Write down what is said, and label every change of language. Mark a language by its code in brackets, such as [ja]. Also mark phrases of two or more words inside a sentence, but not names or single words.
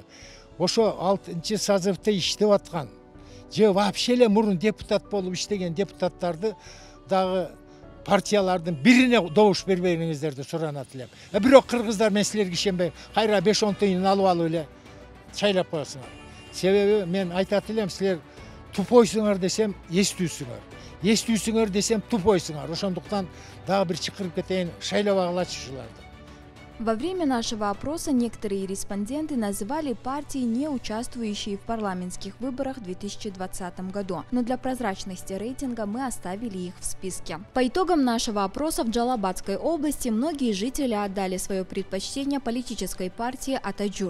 [ky] Ошо 6-созывда иштеп аткан же вообще эле мурун депутат болуп иштеген депутаттарды дагы партиялардын бирине добуш бербеңиздерди суранат элем. Бирок кыргыздар мен силерге ишенбейм. Кайра 5-10 тыйын алып эле шайлап коесуңар. Себеби мен айтат элем, силер тупойсуңар десем эстүүсүңөр. Эстүүсүңөр десем тупойсуңар. Ошондуктан дагы бир чакырып кетейин, шайлабагылачы ушуларды. [ru] Во время нашего опроса некоторые респонденты называли партии, не участвующие в парламентских выборах в 2020 году. Но для прозрачности рейтинга мы оставили их в списке. По итогам нашего опроса в Джалабадской области многие жители отдали свое предпочтение политической партии Атаджурт.